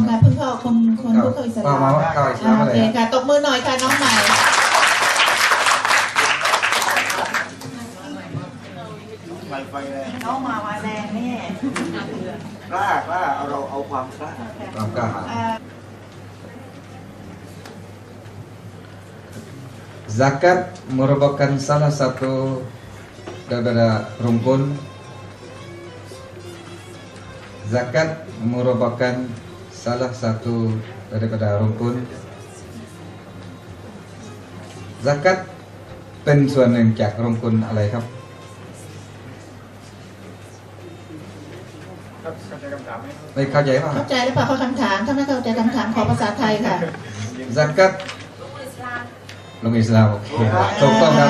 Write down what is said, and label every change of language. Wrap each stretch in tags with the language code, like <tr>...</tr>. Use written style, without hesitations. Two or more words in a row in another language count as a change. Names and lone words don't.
<th>มค่ะเพิ่งเข้าคนเพิ่งเข้าอิสลาม เข้าอิสลาม โอ อะไร เคค่ะตบมือหน่อยค่ะน้องใหม่ ไฟแรง น้องมาแรงแน่ กล้าเราเอาความกล้า ความกล้าหาญ</th> <ms>Zakat merupakan salah satu daripada rukun. Zakat merupakan salah satu daripada rukun.</ms> <th>Zakat เป็นส่วนหนึ่งจากรกุลอะไรครับ ไม่เข้าใจป่ะ เข้าใจหรือเปล่าเขาคำถามถ้าไม่เข้าใจคำถามขอภาษาไทยค่ะ Zakat ลงอิสลามโอเคถูกต้องครับ</th>